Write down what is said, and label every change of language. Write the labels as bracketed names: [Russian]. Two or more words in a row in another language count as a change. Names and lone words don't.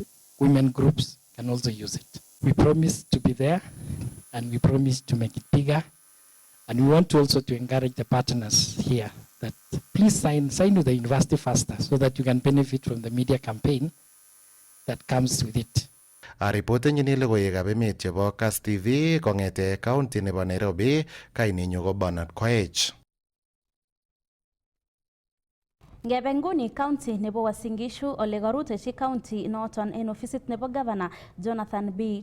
[English] Women groups can also use it. We promise to be there, and we promise to make it bigger. And we want also to encourage the partners here that please sign with the university faster so that you can benefit from the media campaign that comes with it. [Kalenjin] Aripoten nyini logoiywekab emet chebo Kass TV kongete county nebo Nairobi, kainenyu ko Bernard Koech. Ngebe nguni county nebo Uasin Gishu ole karutechi county noton en ofisit nebo governor Jonathan B.